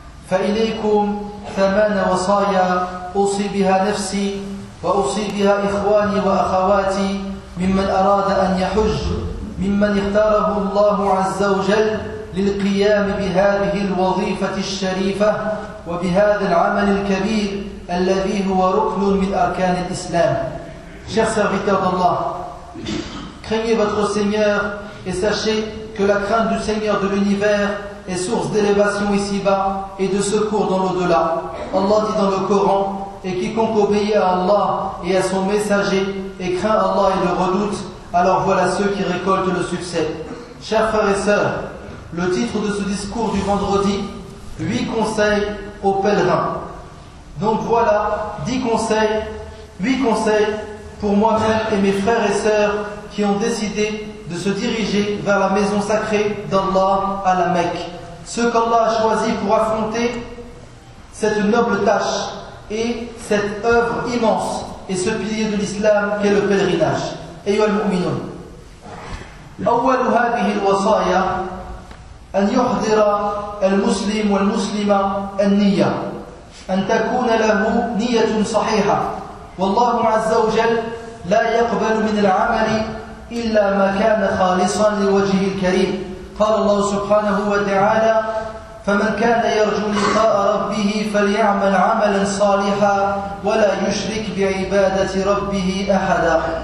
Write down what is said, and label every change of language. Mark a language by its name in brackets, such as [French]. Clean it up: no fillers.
[Arabic] فإليكم ثمان وصايا أوصي بها نفسي وأوصي بها إخواني وأخواتي ممن أراد أن يحج ممن اختاره الله عز وجل للقيام بهذه الوظيفة الشريفة وبهذا العمل الكبير الذي هو ركن من أركان الإسلام شخص عباد الله [French] craignez votre Seigneur et sachez que la crainte du Seigneur de l'univers est source d'élévation ici-bas et de secours dans l'au-delà. Allah dit dans le Coran, « Et quiconque obéit à Allah et à son messager et craint Allah et le redoute, alors voilà ceux qui récoltent le succès. » Chers frères et sœurs, le titre de ce discours du vendredi, « 8 conseils aux pèlerins ». Donc voilà, 10 conseils, 8 conseils pour moi-même et mes frères et sœurs qui ont décidé de se diriger vers la maison sacrée d'Allah à la Mecque. Ce qu'Allah a choisi pour affronter cette noble tâche et cette œuvre immense et ce pilier de l'islam qu'est le pèlerinage. [Arabic] Ayyuha al-mu'minun. أول هذه الوصايا أن يحضر المسلم والمسلمة النية أن تكون له نية صحيحة والله عز وجل لا يقبل من العمل إلا ما كان خالصا لوجهه الكريم قال الله سبحانه وتعالى فمن كان يرجو لقاء ربه فليعمل عملا صالحا ولا يشرك بعبادة ربه أحدا